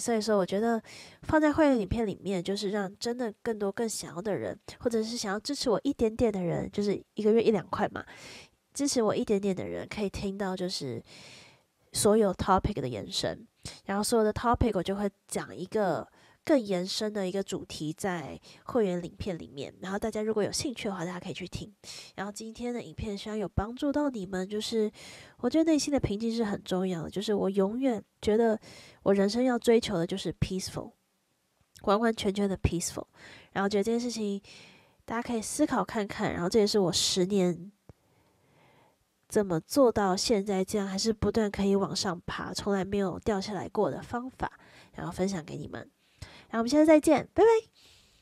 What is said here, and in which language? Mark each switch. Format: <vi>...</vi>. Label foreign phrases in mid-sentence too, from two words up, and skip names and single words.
<zh>所以說我覺得放在會員影片裡面，就是讓真的更多更想要的人，或者是想要支持我一點點的人，就是1個月1、2塊嘛，支持我一點點的人可以聽到就是所有 topic 的延伸，然後所有的 topic 我就會講一個更延伸的一個主題在會員影片裡面，然後大家如果有興趣的話，大家可以去聽。然後今天的影片希望有幫助到你們，就是我覺得內心的平靜是很重要的，就是我永遠覺得我人生要追求的就是 peaceful， 完完全全的 peaceful。然後覺得這件事情大家可以思考看看，然後這也是我10年怎麼做到現在這樣，還是不斷可以往上爬，從來沒有掉下來過的方法，然後分享給你們。然後我們下次再見，拜拜。</zh>